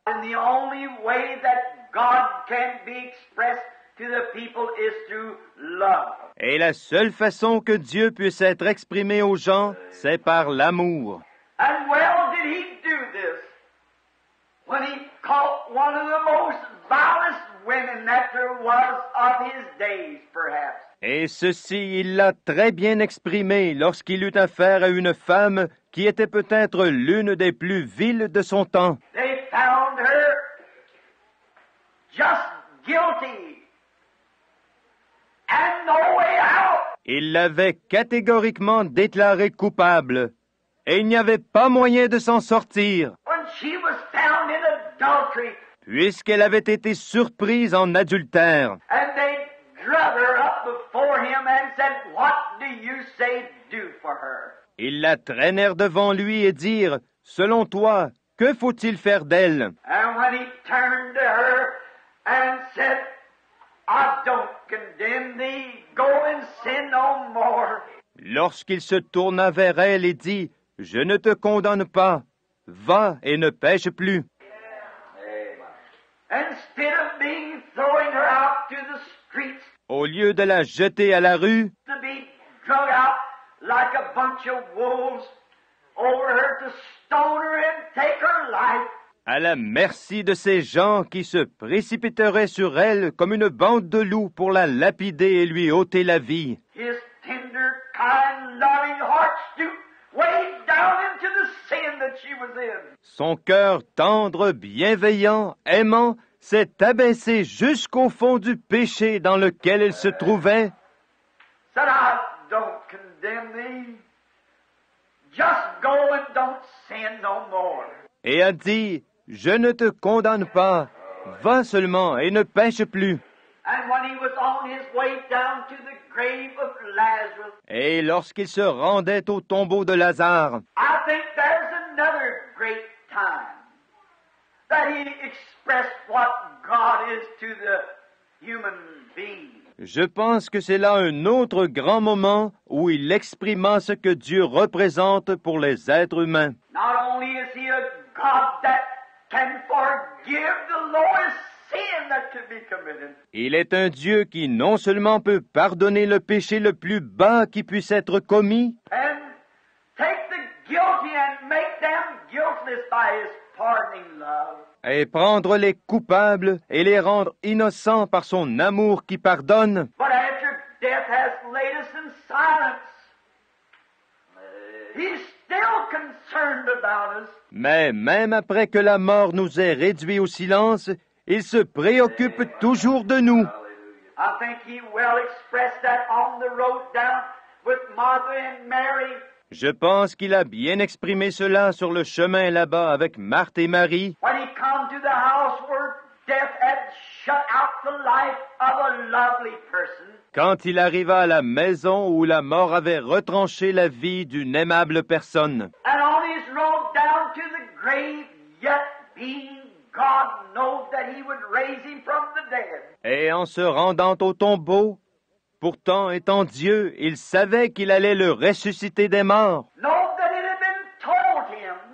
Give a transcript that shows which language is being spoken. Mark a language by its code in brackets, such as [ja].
[en] in the only way that God can be expressed to the people is through love. [fr] Et la seule façon que Dieu puisse être exprimé aux gens, c'est par l'amour. [en] And well did he do this when he caught one of the most vilest women that there was of his days, perhaps. [fr] Et ceci, il l'a très bien exprimé lorsqu'il eut affaire à une femme qui était peut-être l'une des plus viles de son temps. [en] They found her just guilty and no way out. [fr] Il l'avait catégoriquement déclarée coupable, et il n'y avait pas moyen de s'en sortir, [en] When she was found in adultery, [fr] puisqu'elle avait été surprise en adultère. [en] and they drug her up before him and said, "What do you say do for her?" [fr] Ils la traînèrent devant lui et dirent, « Selon toi, que faut-il faire d'elle? » [en] And when he turned to her and said, "I don't condemn thee, go and sin no more," [fr] Lorsqu'il se tourna vers elle et dit, « Je ne te condamne pas, va et ne pêche plus. » [en] instead of being throwing her out to the streets, [fr] Au lieu de la jeter à la rue, [en] to be drug out like a bunch of wolves over her to stone her and take her life, [fr] à la merci de ces gens qui se précipiteraient sur elle comme une bande de loups pour la lapider et lui ôter la vie. [en] his tender, kind, loving heart stooped way down into the sin that she was in. [fr] Son cœur tendre, bienveillant, aimant, s'est abaissé jusqu'au fond du péché dans lequel elle se trouvait, [en] Said, "I don't condemn thee. Just go and don't sin no more." [fr] et a dit, « Je ne te condamne pas, va seulement et ne pêche plus. » [en] And when he was on his way down to the grave of Lazarus, [fr] Et lorsqu'il se rendait au tombeau de Lazare, [en] I think there's another great time that he expressed what God is to the human being. [fr] je pense que c'est là un autre grand moment où il exprima ce que Dieu représente pour les êtres humains. [en] Not only is he a God that can forgive the lowest sin that could be committed, [fr] Il est un Dieu qui non seulement peut pardonner le péché le plus bas qui puisse être commis, [en] and take the guilty and make them guiltless by his pardoning love. [fr] et prendre les coupables et les rendre innocents par son amour qui pardonne, [en] But after death has laid us in silence, he's still concerned about us. [fr] mais même après que la mort nous ait réduits au silence, il se préoccupe toujours de nous. [en] I think he well expressed that on the road down with Martha and Mary. [fr] Je pense qu'il a bien exprimé cela sur le chemin là-bas avec Marthe et Marie, [en] When he come to the house where death had shut out the life of a lovely person, [fr] quand il arriva à la maison où la mort avait retranché la vie d'une aimable personne. [en] and on his road down to the grave, yet being God knows that he would raise him from the dead. [fr] Et en se rendant au tombeau, pourtant étant Dieu, il savait qu'il allait le ressusciter des morts. [en] Know that it had been told him